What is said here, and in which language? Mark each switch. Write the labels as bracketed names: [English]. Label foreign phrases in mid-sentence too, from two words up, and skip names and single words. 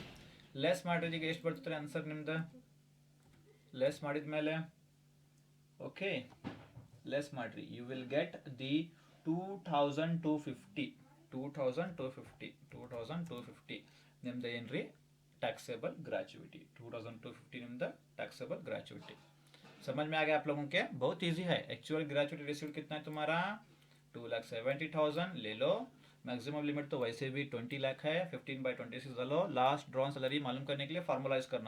[Kannada] ಲೆಸ್ ಮಾಡಿದ್ರೆ ಈಗ ಎಷ್ಟು ಬರ್ತದೆ ಆನ್ಸರ್ ನಿಮ್ದು? ಲೆಸ್ ಮಾಡಿದ್ಮೇಲೆ ಓಕೆ, ಲೆಸ್ ಮಾಡ್ರಿ. [English] you will get the 2,250 [Kannada] ನಿಮ್ದು ಏನ್ರಿ [English] taxable gratuity 2215 in the taxable gratuity. [Hindi] समझ में आ गया आप लोगों के? बहुत इजी है। [English] actual gratuity received [Hindi] कितना है तुम्हारा 2,70,000 ले लो। [English] maximum limit [Hindi] तो वैसे भी 20 लाख है, 15/26 डालो। [English] last drawn salary [Hindi] मालूम करने के लिए फॉर्मुलाइज करना।